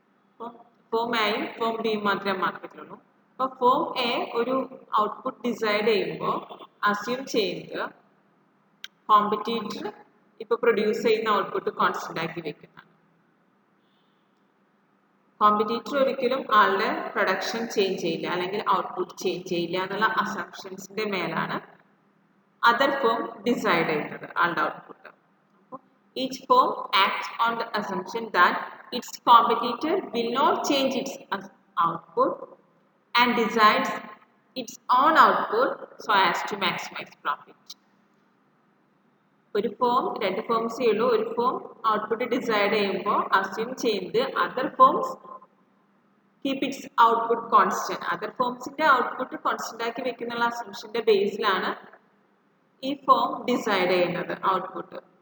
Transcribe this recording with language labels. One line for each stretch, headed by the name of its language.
Malayalam: അപ്പോൾ ഫോം എയും ഫോം ബിയും മാത്രമേ മാർക്കറ്റിലുള്ളൂ. അപ്പോൾ ഫോം എ ഒരു ഔട്ട്പുട്ട് ഡിസൈഡ് ചെയ്യുമ്പോൾ അസ്യൂം ചെയ്യുന്നത് കോമ്പറ്റീറ്റർ ഇപ്പോൾ പ്രൊഡ്യൂസ് ചെയ്യുന്ന ഔട്ട്പുട്ട് കോൺസ്റ്റന്റ് ആക്കി വെക്കുന്നതാണ്. കോമ്പറ്റീറ്റർ ഒരിക്കലും ആളുടെ പ്രൊഡക്ഷൻ ചേഞ്ച് ചെയ്യില്ല, അല്ലെങ്കിൽ ഔട്ട്പുട്ട് ചേഞ്ച് ചെയ്യില്ല എന്നുള്ള അസംഷൻസിന്റെ മേലാണ്
English: other firm decide
Malayalam: ചെയ്യുന്നത് ആളുടെ ഔട്ട്പുട്ട്.
English: അപ്പോൾ each firm acts on the assumption that its competitor will not change its output and decides its own output so as to maximize profit.
Malayalam: ഒരു form രണ്ട് ഫോംസേ ഉള്ളൂ. ഒരു ഫോം ഔട്ട്പുട്ട് ഡിസൈഡ് ചെയ്യുമ്പോൾ assume ചെയ്യുന്നത്
English: Other firms keep its output constant.
Malayalam: Other ഫോംസിന്റെ output constant ആക്കി വെക്കുന്ന അസംഷന്റെ ബേസിലാണ് ഈ ഫോം ഡിസൈഡ് ചെയ്യുന്നത് ഔട്ട്പുട്ട്.